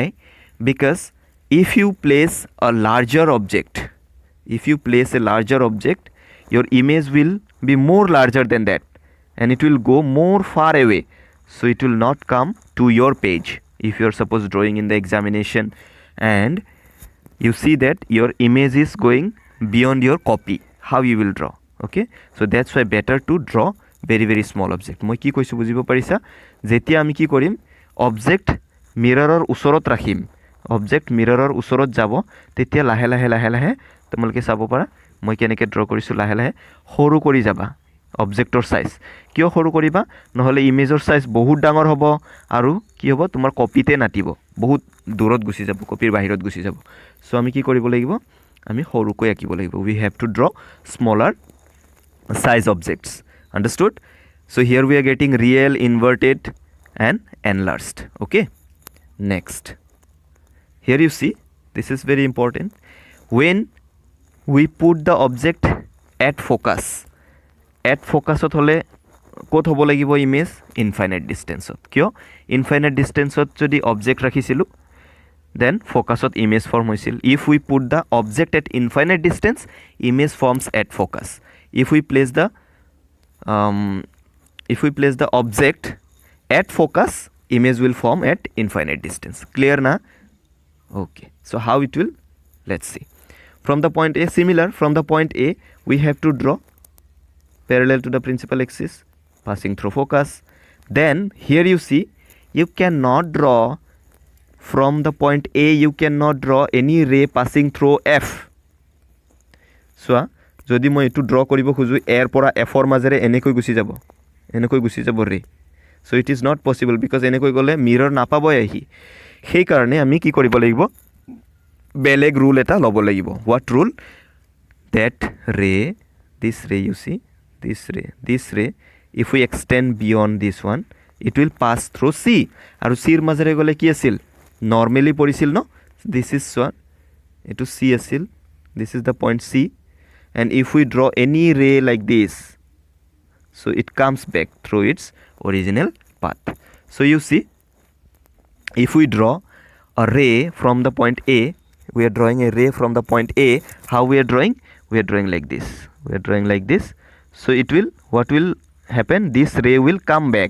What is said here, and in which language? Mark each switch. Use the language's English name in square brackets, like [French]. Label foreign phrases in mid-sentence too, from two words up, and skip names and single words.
[English] Because if you place a larger object, your image will be more larger than that, and it will go more far away, so it will not come to your page. If you are suppose drawing in the examination and you see that your image is going beyond your copy, how you will draw? Okay, so that's why better to draw very small object. [Assamese] মই কি কৈছো বুজিব পাৰিছা যেতিয়া আমি কি কৰিম অবজেক্ট মিৰৰৰ ওচৰত ৰাখিম অবজেক্ট মিৰৰৰ ওচৰত যাব তেতিয়া লাহে লাহে তোমালোকে চাব পাৰা মই কেনেকৈ ড্ৰ কৰিছো লাহে সৰু কৰি যাবা অবজেক্টৰ সাইজ কিয় সৰু কৰিবা নহলে ইমেজৰ সাইজ বহুত ডাঙৰ হ'ব আৰু কি হ'ব তোমাৰ কপিতে নাটিব বহুত দূৰত গুছি যাব কপিৰ বাহিৰত গুছি যাব সো আমি কি কৰিব লাগিব আমি সৰুকৈ আঁকিব লাগিব [English] we have to draw smaller size objects. Understood? So here we are getting real, inverted and enlarged. Okay, next here you see this is very important. When we put the object at focus [Assamese] ত হলে কত হ'ব লাগিব ইমেজ ইনফাইনাইট ডিসটেন্সত কিয় ইনফাইনাইট ডিসটেন্সত যদি অবজেক্ট ৰাখিছিলো [English] then focusত image form হৈছিল if we put the object at infinite distance image forms at focus if we place the object at focus image will form at infinite distance. Clear na? Okay, so how it will, let's see. From the point A, similar, from the point A we have to draw parallel to the principal axis passing through focus. Then here you see you cannot draw from the point A, you cannot draw any ray passing through F. [Assamese] So যদি মই এটো ড্ৰ কৰিব খুজু এৰ পৰা F ৰ মাজেৰে এনেকৈ গুছি যাব ৰে [English] so it is not possible because [Assamese] এনেকৈ গলে মিৰৰ নাপাবই আহি সেই কাৰণে আমি কি কৰিব লাগিব বেলেগ রুল এটা লব লাগিব [English] what rule that ray this ray you see this ray if we extend beyond this one it will pass through C [Assamese] আৰু C ৰ মাজেৰে গলে কি আছিল [English] normally পৰিছিল no this is one [Assamese] এটো C আছিল [English] this is the point C and if we draw any ray like this so it comes back through its original path. So you see if we draw a ray from the point A, we are drawing a ray from the point A, how we are drawing like this, so it will, what will happen, this ray will come back.